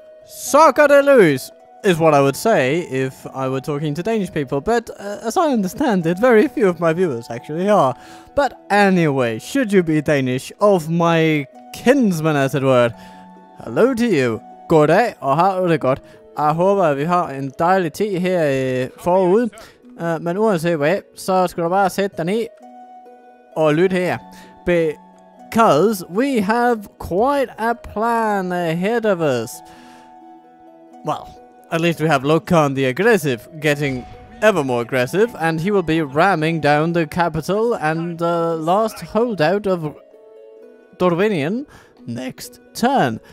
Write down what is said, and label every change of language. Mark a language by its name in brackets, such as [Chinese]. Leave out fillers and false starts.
[English] Sarkadelus is what I would say if I were talking to Danish people, but as I understand it, very few of my viewers actually are. But anyway, should you be Danish, of my kinsmen as it were, hello to you. [Danish] Goddag, og har du det godt. Jeg håber, at vi har en dejlig tid her forud. Men uanset hvad, så skal du bare sætte dig ned og lytte her. [English] Because we have quite a plan ahead of us. Well, at least we have Lokan the Aggressive getting ever more aggressive, and he will be ramming down the capital and the last holdout of Dorvinian next turn.